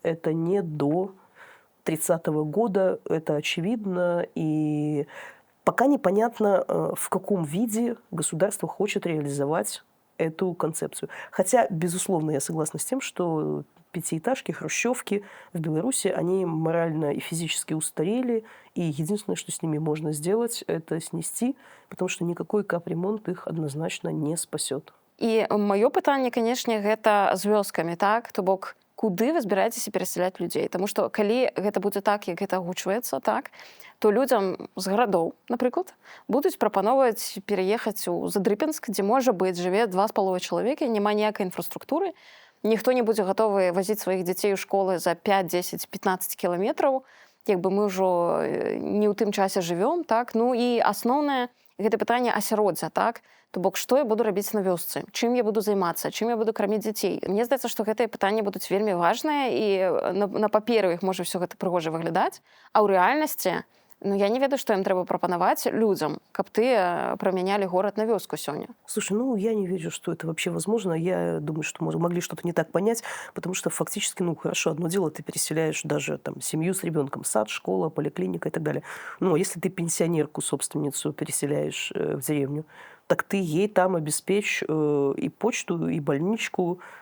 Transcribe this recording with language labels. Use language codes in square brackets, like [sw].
[ru] Это не до 30-го года, это очевидно, и пока непонятно, в каком виде государство хочет реализовать эту концепцию. Хотя, безусловно, я согласна с тем, что пятиэтажки, хрущевки в Беларуси, они морально и физически устарели, и единственное, что с ними можно сделать, это снести, потому что никакой капремонт их однозначно не спасет. [be] І маё пытанне, канешне, гэта з вёскамі, так? То бок, куды вы збіраецеся перасяляць людзей? Таму што калі гэта будзе так, як гэта агучваецца, так, то людзям з гарадоў, напрыклад, будуць прапановваць пераехаць у Задрыпінск, дзе, можа быць, жыве 2,5 чалавека, няма ніякай інфраструктуры, ніхто не будзе гатовы вазіць сваіх дзяцей у школы за 5, 10, 15 кіламетраў, як бы мы ўжо не ў тым часе жывём, так? Ну і асноўнае гэта пытанне асяроддзя, так? То бок, што я буду рабіць на вёсцы? Чым я буду займацца? Чым я буду карміць дзяцей? Мне здаецца, што гэтыя пытанні будуць вельмі важныя, і на паперы іх можа ўсё гэта прыгожа выглядаць, а ў рэальнасці, ну, я не ведаю, што ім трэба прапанаваць людзям, каб тыя прамянялі горад на вёску сёння. [ru] Слушай, ну, я не верю, что это вообще возможно. Я думаю, что могли что-то не так понять, потому что фактически, ну, хорошо, одно дело, ты переселяешь даже там семью с ребенком, сад, школа, поликлиника и так далее. Ну, а если ты пенсионерку, собственницу, переселяешь в деревню, так ты ей там обеспечь и почту, и больничку,